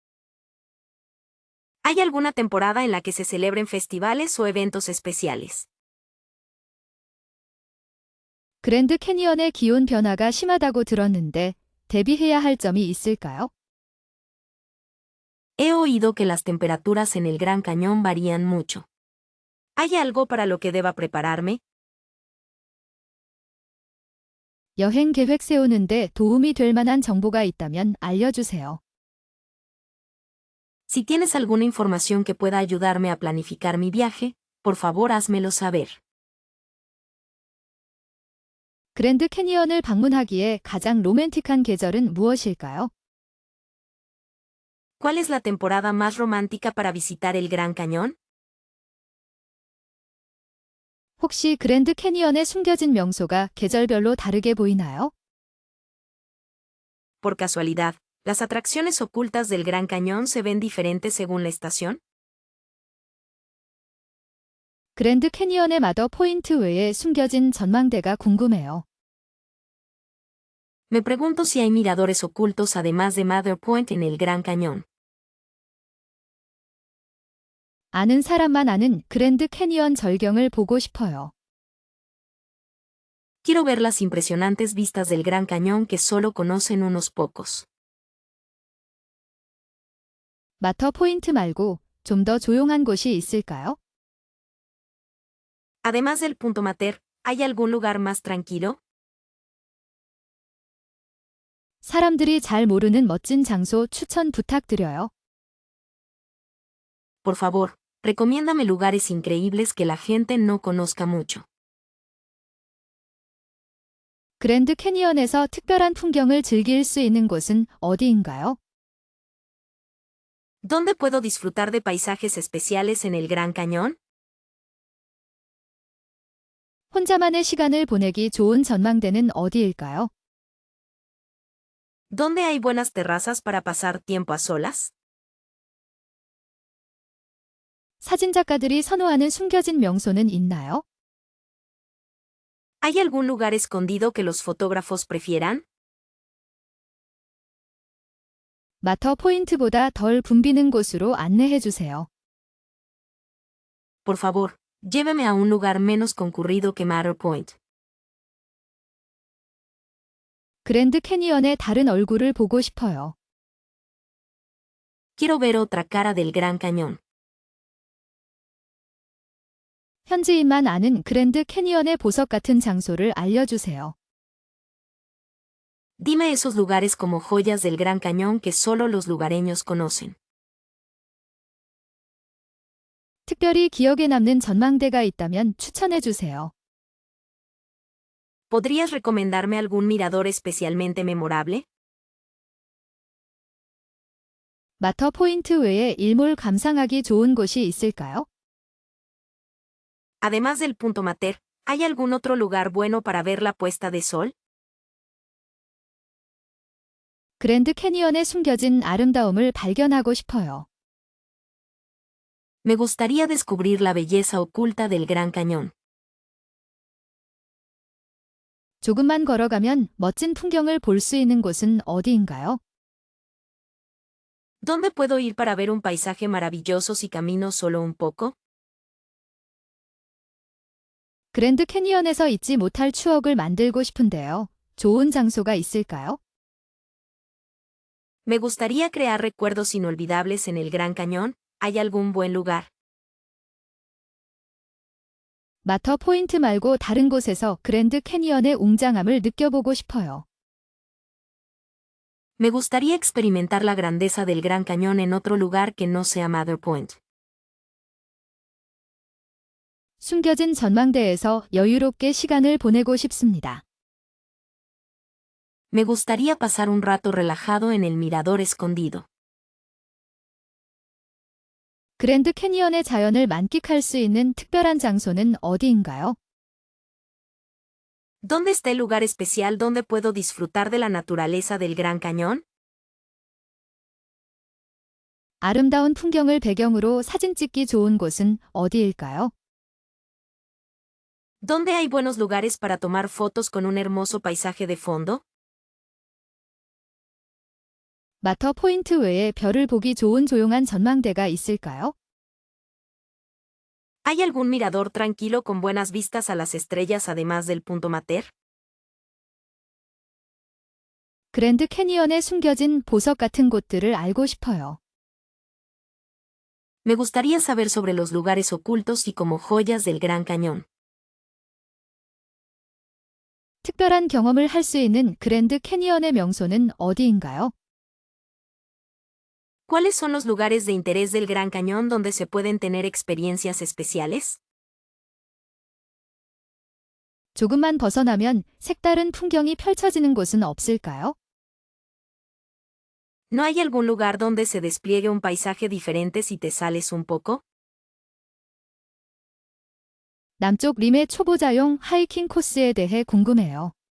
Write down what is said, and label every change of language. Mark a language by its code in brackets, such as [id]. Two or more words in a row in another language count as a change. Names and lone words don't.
[es] ¿Hay alguna temporada en la que se celebren festivales o eventos especiales? [ko] 그랜드 캐니언의 기온 변화가 심하다고 들었는데 대비해야 할 점이 있을까요? [es] He oído que las temperaturas en el Gran Cañón varían mucho. ¿Hay algo para lo que deba prepararme? [ko] 여행 계획 세우는데 도움이 될 만한 정보가 있다면 알려주세요. [es] Si tienes alguna información que pueda ayudarme a planificar mi viaje, por favor házmelo saber. [ko] 그랜드 캐니언을 방문하기에 가장 로맨틱한 계절은 무엇일까요? [es] ¿Cuál es la temporada más romántica para visitar el Gran Cañón? [ko] 혹시 그랜드 캐니언에 숨겨진 명소가 계절별로 다르게 보이나요? [es] Por casualidad, ¿las atracciones ocultas del Gran Cañón se ven diferentes según la estación? [ko] 그랜드 캐니언의 마더 포인트 외에 숨겨진 전망대가 궁금해요. [es] Me pregunto si hay miradores ocultos además de Mather Point en el Gran Cañón. [ko] 아는 사람만 아는 그랜드 캐니언 절경을 보고 싶어요. [es] Quiero ver las impresionantes vistas del Gran Cañón que solo conocen unos pocos. [ko] 마터 포인트 말고 좀 더 조용한 곳이 있을까요? [es] Además del Punto Mater, ¿hay algún lugar más tranquilo? [ko] 사람들이 잘 모르는 멋진 장소 추천 부탁드려요. [es] Por favor, recomiéndame lugares increíbles que la gente no conozca mucho. [ko] 그랜드 캐니언에서 특별한 풍경을 즐길 수 있는 곳은 어디인가요? [es] ¿Dónde puedo disfrutar de paisajes especiales en el Gran Cañón? [ko] 혼자만의 시간을 보내기 좋은 전망대는 어디일까요? [es] ¿Dónde hay buenas terrazas para pasar tiempo a solas? [ko] 사진작가들이 선호하는 숨겨진 명소는 있나요? [es] ¿Hay algún lugar escondido que los fotógrafos prefieran? [ko] 마터 포인트보다 덜 붐비는 곳으로 안내해 주세요. [es] Por favor, lléveme a un lugar menos concurrido que Mather Point. [ko] 그랜드 캐니언의 다른 얼굴을 보고 싶어요. [es] Quiero ver otra cara del Gran Cañón. [ko] 현지인만 아는 그랜드 캐니언의 보석 같은 장소를 알려주세요. [es] Dime esos lugares como joyas del Gran Cañón que solo los lugareños conocen. [ko] 특별히 기억에 남는 전망대가 있다면 추천해 주세요. [es] ¿Podrías recomendarme algún mirador especialmente memorable? [ko] 마터 포인트 외에 일몰 감상하기 좋은 곳이 있을까요? [es] Además del Punto Mater, ¿hay algún otro lugar bueno para ver la puesta de sol? [ko] 그랜드 캐니언에 숨겨진 아름다움을 발견하고 싶어요. [es] Me gustaría descubrir la belleza oculta del Gran Cañón. [ko] 조금만 걸어가면 멋진 풍경을 볼 수 있는 곳은 어디인가요? [es] ¿Dónde puedo ir para ver un paisaje maravilloso si camino solo un poco? [ko] 그랜드 캐니언에서 잊지 못할 추억을 만들고 싶은데요. 좋은 장소가 있을까요? [es] Me gustaría crear recuerdos inolvidables en el Gran Cañón. ¿Hay algún buen lugar? [ko] 마터 포인트 말고 다른 곳에서 그랜드 캐니언의 웅장함을 느껴보고 싶어요. [es] Me gustaría experimentar la grandeza del Gran Cañón en otro lugar que no sea Mather Point. [ko] 숨겨진 전망대에서 여유롭게 시간을 보내고 싶습니다. [es] Me gustaría pasar un rato relajado en el mirador escondido. [ko] 그랜드 캐니언의 자연을 만끽할 수 있는 특별한 장소는 어디인가요? [es] ¿Dónde está el lugar especial donde puedo disfrutar de la naturaleza del Gran Cañón? [ko] 아름다운 풍경을 배경으로 사진 찍기 좋은 곳은 어디일까요? [es] ¿Dónde hay buenos lugares para tomar fotos con un hermoso paisaje de fondo? [ko] 마터 포인트 외에 별을 보기 좋은 조용한 전망대가 있을까요? [es] ¿Hay algún mirador tranquilo con buenas vistas a las estrellas además del Punto Mater? [ko] 그랜드 캐니언에 숨겨진 보석 같은 곳들을 알고 싶어요. [es] Me gustaría saber sobre los lugares ocultos y como joyas del Gran Cañón. [ko] 특별한 경험을 할 수 있는 그랜드 캐니언의 명소는 어디인가요? [es] ¿Cuáles son los lugares de interés del Gran Cañón donde se pueden tener experiencias especiales? [ko] 조금만 벗어나면 색다른 풍경이 펼쳐지는 곳은 없을까요? [es] ¿No hay algún lugar donde se despliegue un paisaje diferente si te sales un poco? [ko] 남쪽 림의 초보자용 하이킹 코스에 대해 궁금해요.